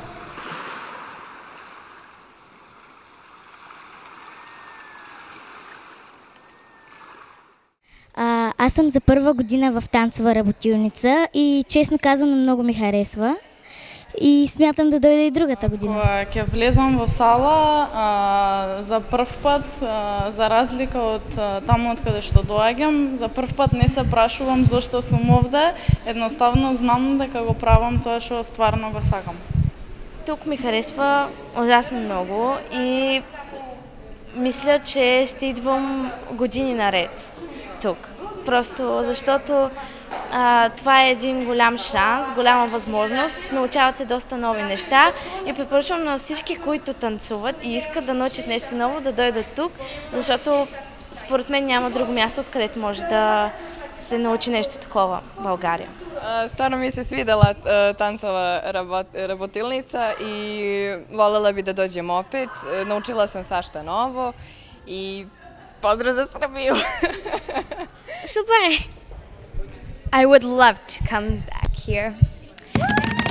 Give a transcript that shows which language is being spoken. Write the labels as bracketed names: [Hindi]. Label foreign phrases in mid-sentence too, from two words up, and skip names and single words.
[Bulgarian] Аз съм за първа година в танцова работилница и честно казано много ми харесва и смятам да дойда и другата година. [Macedonian] Ке влезам в сала за пръв път, за разлика от там откъде што доаѓам, за пръв път не се прашувам зашто сум овде, едноставно знам дека го правам тоа што стварно го сакам. [Bulgarian] Тук ми харесва ужасно много и мисля, че ще идвам години наред тук. Просто защото това е един голям шанс, голяма възможност, научават се доста нови неща и препоръчвам на всички, които танцуват и искат да научат нещо ново, да дойдат тук, защото според мен няма друго място, откъдето може да се научи нещо такова в България. [Serbian] Stvarno mi se svidela [Bulgarian] танцова работилница [Serbian] i voljela bi da dođem opet. Naučila sam svašta novo i pozdrav za Srbiju! Super! [English] I would love to come back here.